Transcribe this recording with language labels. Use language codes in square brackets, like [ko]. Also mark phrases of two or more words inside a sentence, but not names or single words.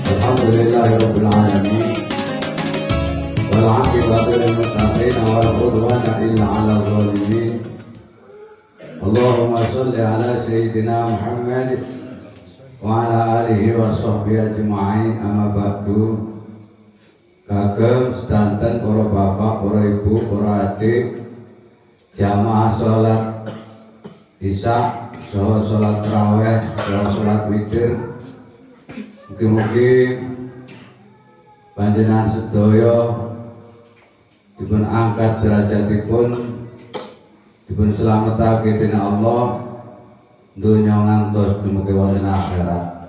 [ar] الحمد لله رب العالمين والعاقبة للمتقين ولا عدوان إلا على الظالمين. اللهم صل على سيدنا محمد وعلى آله وصحبه أجمعين. أما بعد. [jv] Kagem sedanten para bapak, para ibu, para adik, jamaah salat Isya, salat tarawih, salat witir. Mugi-mugi panjenengan sedaya dipun angkat derajatipun, dipun slametake dening Allah donya ngantos dumugi wonten akhirat.